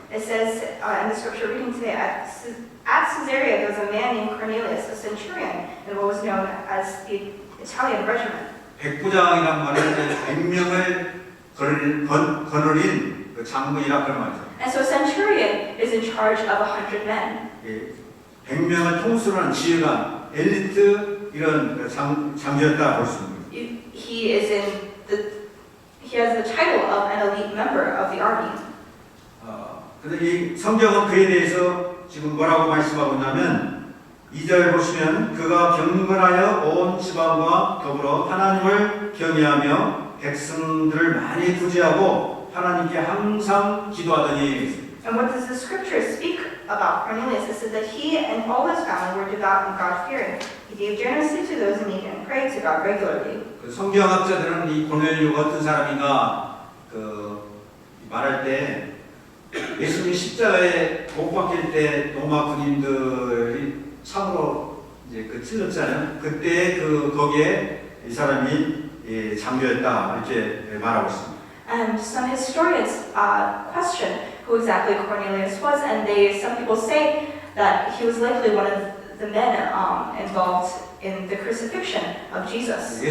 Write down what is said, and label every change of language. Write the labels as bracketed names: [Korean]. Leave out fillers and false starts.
[English] It says in the scripture reading today, at Caesarea there was a man named Cornelius, a centurion, in what was known as the Italian regiment. [Korean] 백부장이란 말은 100명을 거느린 장군이라 그런 말이죠. [English] And so a centurion is in charge of 100 men. [Korean] 100명을 통수하는 지휘관, 엘리트 이런 장교였다 볼 수 있습니다. [English] He has the title of an elite member of the army. [Korean] 근데 이 성경은 그에 대해서 지금 뭐라고 말씀하고 있냐면 2절 보시면 그가 경건하여 온 지방과 더불어 하나님을 경외하며 백성들을 많이 구제하고 하나님께 항상 기도하더니. [English] And what does the scripture speak about Cornelius? It says that he and all his family were devout and God-fearing. He gave generously to those in need and prayed to God regularly. [Korean] 성경학자들은 이 고넬료가 어떤 사람인가 말할 때 예수님 십자가에 못 박힐 때 로마 군인들이 참으로 이제 찔렀잖아요. 그때 거기에 이 사람이 장교였다 이렇게 말하고 있습니다. [English] And some historians question who exactly Cornelius was, and some people say that he was likely one of the men involved in the crucifixion of Jesus.